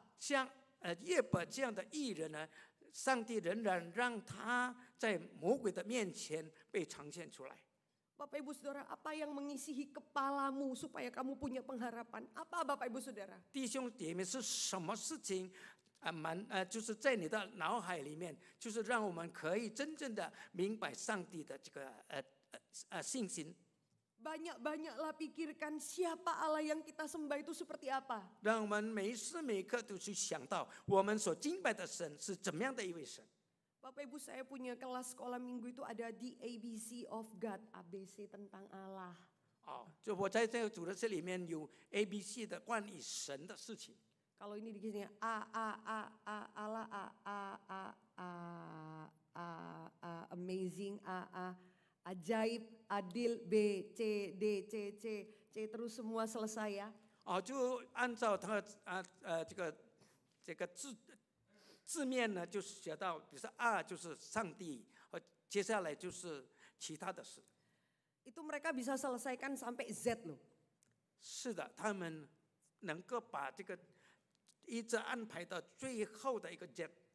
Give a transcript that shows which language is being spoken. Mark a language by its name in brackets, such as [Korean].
[Chinese] 像约伯这样的义人呢，上帝仍然让他在魔鬼的面前被呈现出来。 [Indonesian] Bapak Ibu Saudara, apa yang mengisihi kepalamu supaya kamu punya pengharapan? Apa Bapak Ibu Saudara? [Chinese] 弟兄姐妹，是什么事情就是在你的脑海里面，就是让我们可以真正的明白上帝的这个信心。 [Indonesian] Banyak-banyaklah pikirkan siapa Allah yang kita sembah itu seperti apa. [Chinese] 让我们每时每刻都去想到我们所敬拜的神是怎么样的一位神。 [Indonesian] Bapak Ibu, saya punya kelas sekolah minggu itu ada di ABC of God, ABC tentang Allah. [Chinese] 就我在这个主日学里面有 ABC 的关于神的事情。 [Indonesian] Kalau ini dikisahnya Allah amazing ajaib adil B C D C C C terus semua selesai ya. [Chinese] 就按照他这个字面呢，就写到，比如说就是上帝，接下来就是其他的事。 [Indonesian] Itu mereka bisa selesaikan sampai Z loh. [Chinese] 是的，他们能够把这个一直安排到最后的一个 Z。